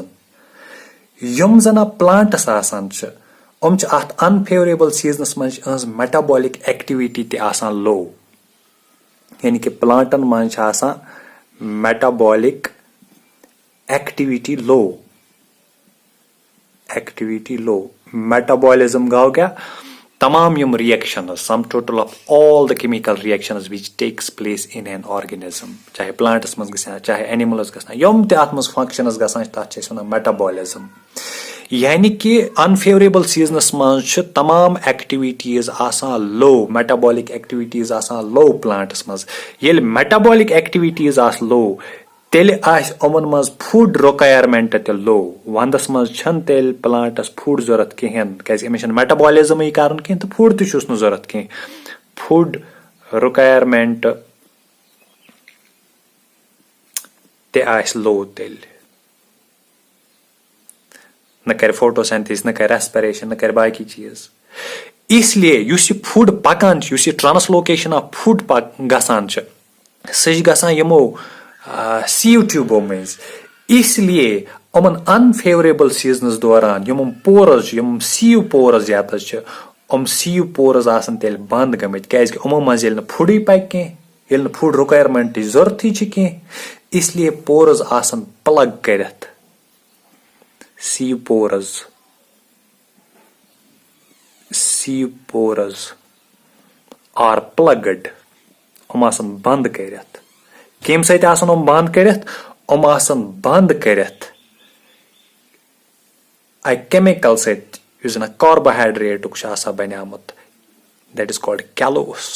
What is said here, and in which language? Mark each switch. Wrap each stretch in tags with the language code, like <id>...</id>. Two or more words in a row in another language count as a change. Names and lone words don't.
<ks>یِم زن پلانٹس آسان چھِ یِم چھِ اتھ</ks> <en>unfavourable seasons</en> <ks>منٛز چھِ یِہنٛز</ks> <en>metabolic activity</en> <ks>تہِ آسان لو, یعنی کہِ پلانٹن منٛز چھِ آسان</ks> <en>metabolic activity low.</en> <ks>میٹابولزم گوٚو کیٛاہ, تمام یِم رِیکشنز,</ks> <en>sum total of all the chemical reactions which takes place in an organism,</en> <ks>چاہے پلانٹس منٛز گژھان چاہے اینملس گژھان, یِم تہِ اتھ منٛز فنکشنز گژھان چھِ تتھ چھِ أسۍ ونان میٹابولزم. یعنی کہِ</ks> <en>unfavourable seasons</en> <ks>منٛز چھِ تمام ایکٹیویٹیٖز آسان لو,</ks> <en>metabolic activities</en> <ks>آسان لو پلانٹس منٛز. ییٚلہِ</ks> <en>metabolic activities</en> <ks>آسہٕ لو تیٚلہِ آسہِ یِمن منٛز</ks> <en>food requirement</en> <ks>تہِ لو. ونٛدس منٛز چھنہٕ تیٚلہِ پلانٹس فُڈ ضوٚرتھ کِہینۍ کیازِ أمِس چھنہٕ میٹابولزمٕے کرُن کینٛہہ تہٕ فُڈ تہِ چھُس نہٕ ضوٚرتھ کینٛہہ.</ks> <en>food requirement</en> <ks>تہِ آسہِ لو تیٚلہِ, نہ کرِ فوٹوسینتھیز, نہ کرِ ریسپریشن, نہ کرِ باقی چیٖز.</ks> <ur>اس لیے</ur> <ks>یُس یہِ فُڈ پکان چھُ, یُس یہِ</ks> <en>translocation of food</en> <ks>گژھان چھِ, سُہ چھِ گژھان یِمو سیو ٹیوٗبو مٔنٛزۍ.</ks> <ur>اس لیے</ur> <ks>یِمن</ks> <en>unfavourable seasons</en> <ks>دوران یِم پورز چھِ, یِم</ks> <en>sieve pores</en> <ks>ییٚتس چھِ, یِم</ks> <en>sieve pores</en> <ks>آسن تیٚلہِ بنٛد گٔمٕتۍ کیازِ کہِ یِمو منٛز ییٚلہِ نہٕ فُڈٕے پکہِ کینٛہہ, ییٚلہِ نہٕ فُڈ رِکویرمنٹٕچ ضوٚرتھٕے چھِ کینٛہہ,</ks> <ur>اس لیے</ur> <ks>پورز آسن پلگ کٔرِتھ.</ks> <en>sieve pores are plugged,</en> <ks>یِم آسن بنٛد کٔرِتھ. کمہِ سۭتۍ آسن یِم بنٛد کٔرِتھ, یِم آسن بنٛد کٔرِتھ اکہِ کیمِکل سۭتۍ یُس زن کاربوہایڈریٹُک چھُ آسان بنیومُت,</ks> <en>that is called callose.</en>